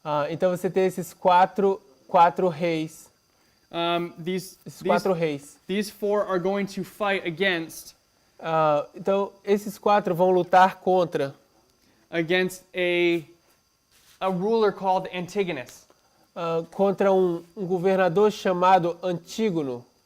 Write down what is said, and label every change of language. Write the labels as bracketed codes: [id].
[pt] Então você tem esses quatro reis. Esses 4 reis. [en] These 4 are going to fight against [pt] Então esses 4 vão lutar contra [en] a ruler called Antigonus. [pt] contra um governador chamado Antígono.